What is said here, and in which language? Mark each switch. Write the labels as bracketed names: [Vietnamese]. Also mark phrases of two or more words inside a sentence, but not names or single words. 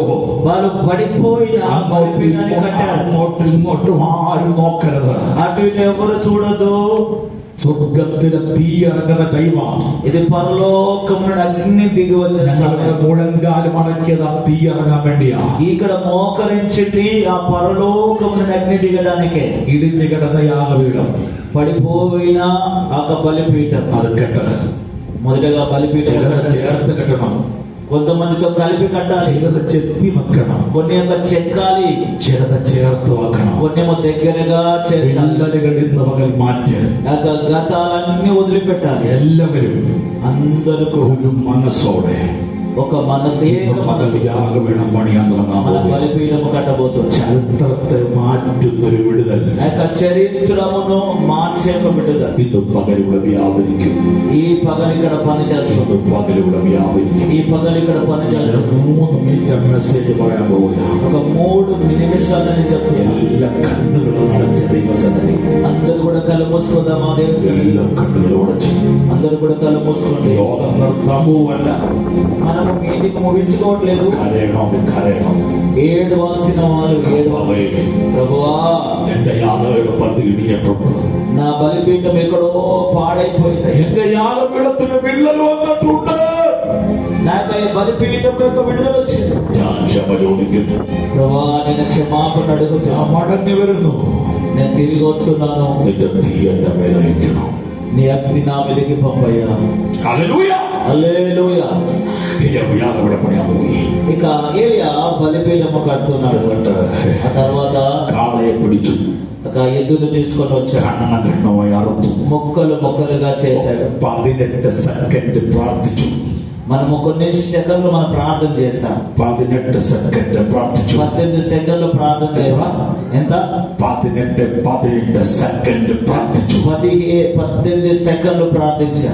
[Telugu] వారు పడిపోయిన బలిపీఠాన్ని కట్టారు. [Malayalam] അങ്ങോട്ടും ഇങ്ങോട്ടും ആരും നോക്കരുത്. [Telugu] అటు ఇటు ఎవరు చూడదు. [Malayalam] സ്വർഗത്തിലെ തീ ഇറങ്ങുന്ന ടൈമാണ് [Telugu] ఇది పరలోకం నుండి అగ్ని దిగి వచ్చిన సమయం. [Malayalam] മുഴങ്കാല് മടക്കിയത് ആ തീ ഇറങ്ങാൻ വേണ്ടിയാ. [Telugu] ఇక్కడ మోకరించింది ఆ పరలోకం నుండి అగ్ని దిగడానికే. [Malayalam] ഇടിഞ്ഞു കിടന്ന യാഗപീഠം, [Telugu] పడిపోయిన ఆ బలిపీఠం [Malayalam] അത് കെട്ട്. [Telugu] మొదటగా బలిపీఠం [Malayalam] ചേർത്ത് കെട്ടണം. [Telugu] కొంతమందితో కలిపి కట్టాలి. [Malayalam] ചിലത് ചെത്തി വെക്കണം. [Telugu] కొన్ని చెక్కాలి. [Malayalam] ചിലത് ചേർത്ത് വെക്കണം. [Telugu] కొన్ని దగ్గరగా చేర్చాలి. [Malayalam] വിള്ളലുകൾ ഇന്ന് പകൽ മാറ്റ്. [Telugu] గతాలన్నీ వదిలిపెట్టాలి. [Malayalam] എല്ലാവരും [Telugu] అందరూ [Malayalam] ഒരു മനസ്സോടെ [Telugu] ఒక మనసు [Malayalam] യാഗപീഠം പണിയാൻ തുടങ്ങാൻ [Telugu] మన [Malayalam] പോകുന്നു. [Telugu] బలిపీఠము కట్టబోతుంది. [Malayalam] ചരിത്രത്തെ മാറ്റുന്നൊരു വിടുതൽ [Telugu] చరిత్రమును మార్చే ఒక విడుదల [Malayalam] ഇത് പകലിവിടെ വ്യാപരിക്കും. [Telugu] ఈ పగలు ఇక్కడ పని చేస్తుంది. [Malayalam] ഇത് పകలిവിടെ വ്യാപരിക്കും. [Telugu] ఈ పగలు ఇక్కడ పని చేస్తుంది. [Malayalam] 3 മിനിറ്റ് മെസ്സേജ് പറയാൻ പോവുകയാണ്. [Telugu] ఒక 3 నిమిషాలని చెప్తున్నా. [Malayalam] എല്ലാ കണ്ണുകളും അടച്ച ദൈവസന്നിധി. [Telugu] అందరూ కూడా కళ్ళు మూసుకుందామా? [Malayalam] എല്ലാ കണ്ണുകളും അടച്ചു. [Telugu] అందరూ కూడా కళ్ళు మూసుకోండి. [Malayalam] യോഗം നിർത്താൻ പോവല്ല. [Telugu] మనము మీటింగ్ ముగించుకోవట్లేదు. [Malayalam] കരയണം. [Telugu] ఏడవలసిన వారు ఏడవాలి. ప్రభువా, [Malayalam] എന്റെ യാഗപീഠത്തിൽ ഇടിഞ്ഞിട്ടുണ്ട്. [Telugu] నా బలిపీఠం ఎక్కడో పాడైపోయింది. [Malayalam] എന്റെ യാഗപീഠത്തിന് വിള്ളൽ വന്നിട്ടുണ്ട്. [Telugu] నాకు ఈ బలిపీఠం యొక్క విడుదల వచ్చింది. [Malayalam] ഞാൻ ക്ഷമ ചോദിക്കുന്നു. [Telugu] ప్రభువా, నేను క్షమాపణ అడుగుతున్నా. [Malayalam] ഞാൻ മടങ്ങി വരുന്നു. [Telugu] నేను తిరిగి వస్తున్నాను. [Malayalam] നിന്റെ തീ എന്റെ മേലെ അയക്കണം. [Telugu] నీ అగ్ని నా మీదకి పంపయ్యా. [Malayalam] ഹല്ലേലൂയ. [Telugu] హల్లెలూయా. [Malayalam] യാഗപീഠം പണിയാൻ പോയി. [Telugu] ఇక ఏలియా బలిపీఠము కడుతున్నాడు. ఆ తర్వాత [Malayalam] കാളയെ പിടിച്ചു. [Telugu] ఒక ఎద్దును తీసుకొని వచ్చాడు. [Malayalam] കണ്ണമായി അറുത്തു. [Telugu] మొక్కలుగా చేశాడు. [Malayalam] 18 സെക്കൻഡ് പ്രാർത്ഥിച്ചു. [Telugu] మనము కొన్ని సెకండ్లు మనం ప్రార్థన చేస్తాం. [Malayalam] 18 സെക്കൻഡ് പ്രാർത്ഥിച്ചു. [Telugu] 18 సెకండ్లు ప్రార్థన చేస్తాం. ఎంత? [Malayalam] 18 സെക്കൻഡ് പ്രാർത്ഥിച്ചു. [Telugu] 18 సెకండ్లు ప్రార్థించాం.